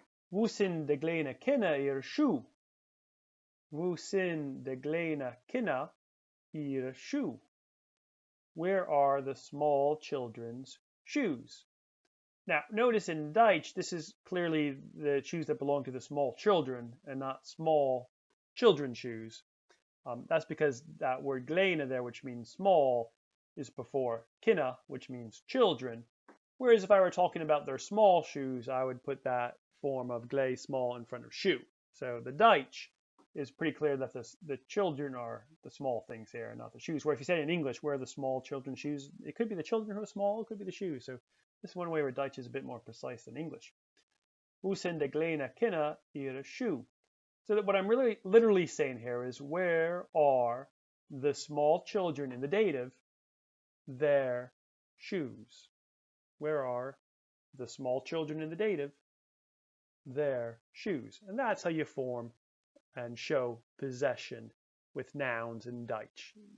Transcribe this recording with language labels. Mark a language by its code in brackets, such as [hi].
[pdc] Wo sind de kleine Kinder ihre Schuhe? Wo sind de kleine Kinder ihre Schuhe? [en] Where are the small children's shoes? Now, notice in Deutsch, this is clearly the shoes that belong to the small children and not small children's shoes. That's because that word kleine there, which means small, is before Kinder, which means children. Whereas if I were talking about their small shoes, I would put that form of glei small in front of shoe. So the Deutsch is pretty clear that the children are the small things here, not the shoes. Where if you say in English, where are the small children's shoes? It could be the children who are small, it could be the shoes. So this is one way where Deutsch is a bit more precise than English. [pdc] Wo sind de kleine Kinder ihre Schuhe? [en] So that what I'm really literally saying here is where are the small children in the dative their shoes? Where are the small children in the dative their shoes? And that's how you form and show possession with nouns in Dutch.